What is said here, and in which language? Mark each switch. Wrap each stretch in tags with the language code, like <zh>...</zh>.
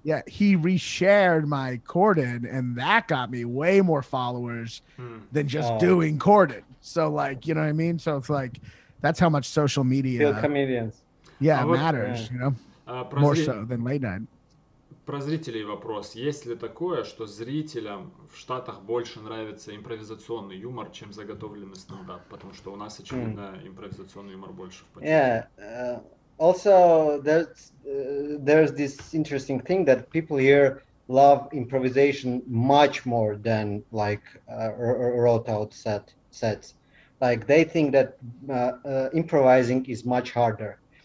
<en>Yeah, he reshared my Corden, and that got me way more followers than just doing Corden. So, like, you know what I mean? So it's like, that's how much social media... Still comedians. Yeah, matters, more so than late night.</en> <ru>Про зрителей вопрос. Есть ли такое, что зрителям в Штатах больше нравится импровизационный юмор, чем заготовленный стендап? Потому что у нас, очевидно, импровизационный юмор больше в почете.</ru> <en>Yeah. Also, there's this interesting thing that people here love improvisation much more than like wrote out sets. Like they think that improvising is much harder.</en>